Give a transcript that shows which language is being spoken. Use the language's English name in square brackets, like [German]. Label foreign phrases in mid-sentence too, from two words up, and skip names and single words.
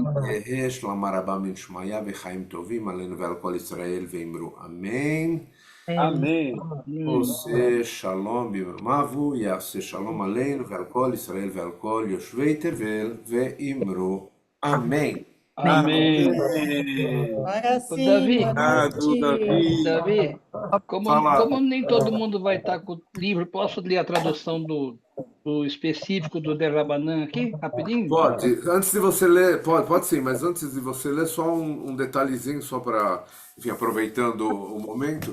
[Aramaic] יהא שלמה רבה מן שמיא וחיים טובים עלינו ועל כל ישראל ואמרו אמן. [Portuguese] Amém. [Hebrew] עושה שלום במרומיו, יעשה שלום עלינו ועל כל ישראל ועל כל יושבי תבל ואמרו אמן. [Portuguese] Amém. Agora sim, Davi. boa noite. Davi, como nem todo mundo vai estar com o livro, posso ler a tradução do específico do Derabanan aqui, rapidinho? Pode. Antes de você ler, pode sim, mas antes de você ler, só um detalhezinho, só para, enfim, aproveitando o momento.